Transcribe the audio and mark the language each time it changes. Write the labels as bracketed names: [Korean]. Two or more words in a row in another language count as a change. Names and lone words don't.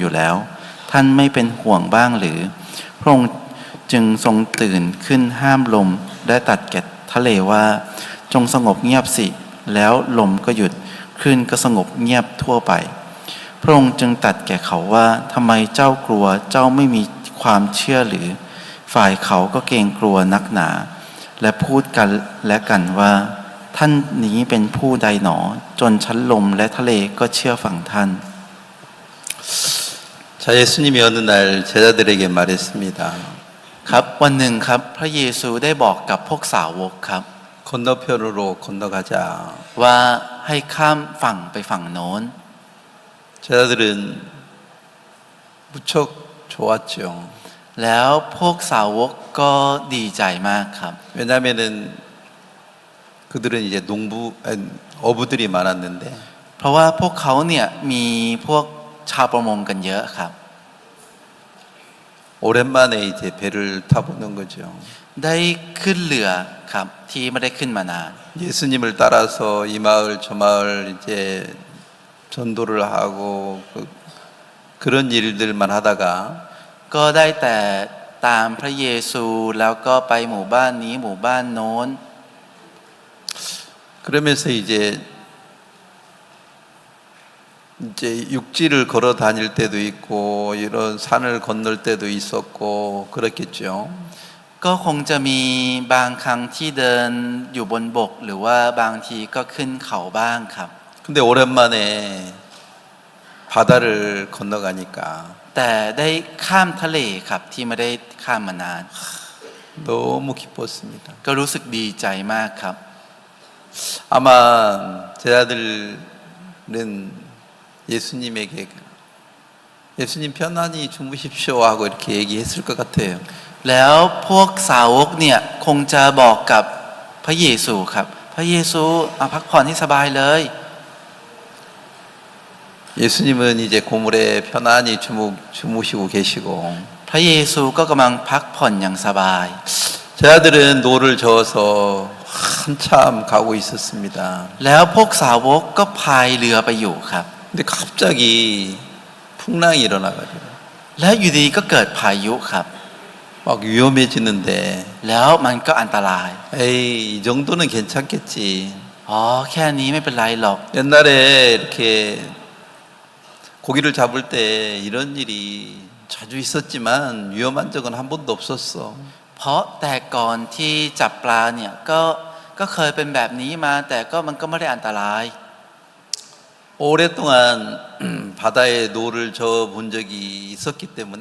[Thai] อยู่แล้วท่านไม่เป็นห่วงบ้างหรือพระองค์จึงทรงตื่นขึ้นห้ามลมและตรัสแก่ทะเลว่าจงสงบเงียบสิแล้วลมก็หยุดคลื่นก็สงบเงียบทั่วไปพระองค์จึงตรัสแก่เขาว่าทำไมเจ้ากลัวเจ้าไม่มีความเชื่อหรือฝ่ายเขาก็เกรงกลัวนักหนาและพูดกันและกันว่าท่านนี้เป็นผู้ใดหนอจนชั้นลมและทะเลก็เชื่อฟังท่าน [Korean] 자, 예수님이 어느 날 제자들에게 말했습니다. [Thai] ครับวันหนึ่งครับพระเยซูได้บอกกับพวกสาวกครับ [Korean] 건너편으로 건너가자. [Thai] ว่าให้ข้ามฝั่งไปฝั่งโน้น [Korean] 제자들은 무척 좋았죠. [Thai] แล้วพวกสาวกก็ดีใจมากครับ [Korean] 왜냐하면은 그들은 이제 어부들이 많았는데 [Thai] เพราะว่าพวกเขาเนี่ยมีพวกชาวประมงกันเยอะครับ [Korean] 오랜만에 이제 배를 타보는 거죠. [Thai] ได้ขึ้นเรือครับที่ไม่ได้ขึ้นมานาน [Korean] 예수님을 따라서 이 마을 저 마을 이제 전도를 하고 그런 일들만 하다가 [Thai] ก็ได้แต่ตามพระเยซูแล้วก็ไปหมู่บ้านนี้หมู่บ้านโน้น [Korean] 그러면서 이제 육지를 걸어 다닐 때도 있고 이런 산을 건널 때도 있었고 그렇겠죠. [Thai] ก็คงจะมีบางครั้งที่เดินอยู่บนบกหรือว่าบางทีก็ขึ้นเขาบ้างครับ [Korean] 근데 오랜만에 바다를 건너가니까 [Thai] แต่ได้ข้ามทะเลครับที่ไม่ได้ข้ามมานาน [Korean] 너무 기뻤습니다. [Thai] ก็รู้สึกดีใจมากครับ [Korean] 아마 제자들은 예수님에게 예수님 편안히 주무십시오 하고 이렇게 얘기했을 것 같아요. [Thai] แล้วพวกสาวกเนี่ยคงจะบอกกับพระเยซูครับพระเยซูมาพักผ่อนให้สบายเลย [Korean] 예수님은 이제 고물에 편안히 주무시고 계시고 [Thai] พระเยซูก็กำลังพักผ่อนอย่างสบาย [Korean] 제자들은 노를 저어서 한참 가고 있었습니다. [Thai] แล้วพวกสาวกก็พายเรือไปอยู่ครับ [Korean] 근데 갑자기 풍랑이 일어나가지고 [Thai] แล้วอยู่ดีก็เกิดพายุครับ [Korean] 막 위험해지는데 [Thai] แล้วมันก็อันตราย [Korean] 에이 이 정도는 괜찮겠지. [Thai] อ๋อแค่นี้ไม่เป็นไรหรอก [Korean] 옛날에 이렇게 고기를 잡을 때 이런 일이 자주 있었지만 위험한 적은 한 번도 없었어. [Thai] เพราะแต่ก่อนที่จับปลาเนี่ยก็เคยเป็นแบบนี้มาแต่ก็มันก็ไม่ได้อันตราย [Korean] 오랫동안 바다에 노를 저어 본 적이 있었기 때문에